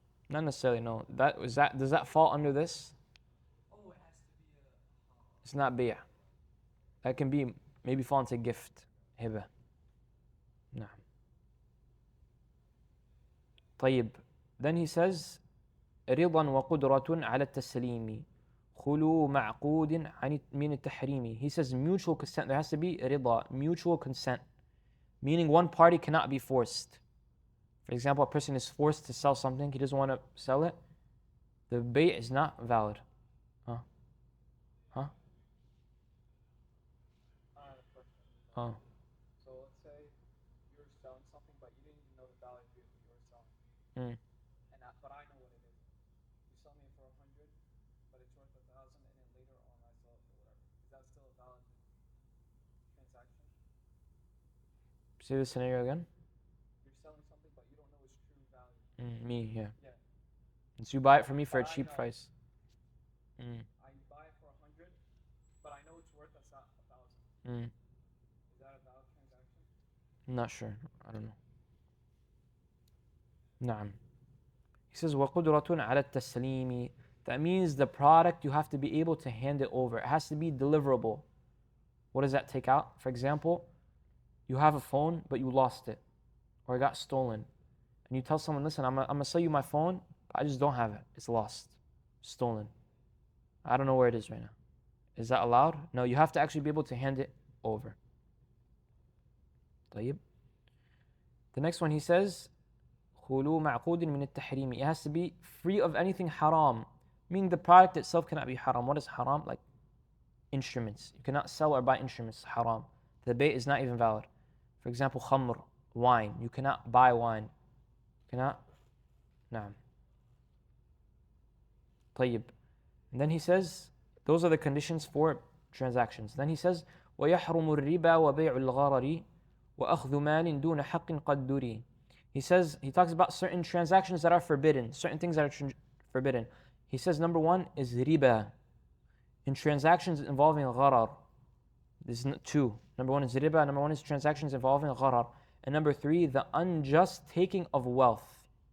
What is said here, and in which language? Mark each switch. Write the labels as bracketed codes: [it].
[en] Not necessarily, no. Does that fall under this? Oh, it has to be a. It's not bay'ah. That can be maybe fall into gift, hiba. No. [ar] طيب. [en] Then he says, [ar] رضا وقدرة على التسليم خلو معقود من التحريم. [en] He says mutual consent. There has to be رضا, mutual consent. Meaning one party cannot be forced. For example, a person is forced to sell something, he doesn't want to sell it. The bay' is not valid. Huh? I have a question. Oh. So let's say you're selling something, but you didn't even know the value of what you were selling. But I know what it is. You sell me for 100, but it's worth 1,000, and then later on I sell it for whatever. Is that still a valid transaction? Say the scenario again. You're selling something, but you don't know its true value. Me, yeah. Yeah. And so you buy it from me for a But I cheap know. price. I buy it for 100, but I know it's worth 1,000. Is that a valid transaction? I'm not sure. I don't know. [ar] نعم. [en] He says [ar] وقدرة على التسليم. [en] That means the product, you have to be able to hand it over. It has to be deliverable. What does that take out? For example, you have a phone, but you lost it. Or it got stolen. And you tell someone, listen, I'm going to sell you my phone, but I just don't have it. It's lost. Stolen. I don't know where it is right now. Is that allowed? No, you have to actually be able to hand it over. طيب. The next one he says, [ar] خُلُو مَعْقُودٍ مِنَ التَّحْرِيمِ. [en] It has to be free of anything haram, meaning the product itself cannot be haram. What is haram? Like instruments. You cannot sell or buy instruments. Haram. The bay is not even valid. For example, khamr, wine. You cannot buy wine. You cannot. Naam. [ar] طيب. [en] And then he says, those are the conditions for transactions. Then he says, [ar] وَيَحْرُمُ الرِّبَا وَبَيْعُ الْغَرَرِ وَأَخْذُ مَالٍ دُونَ حَقٍّ قَدْ دُرِي. [en] He talks about certain transactions that are forbidden, certain things that are forbidden. He says number one is riba. In transactions involving gharar. This is two. Number one is riba, number one is transactions involving gharar. And number three, the unjust taking of wealth.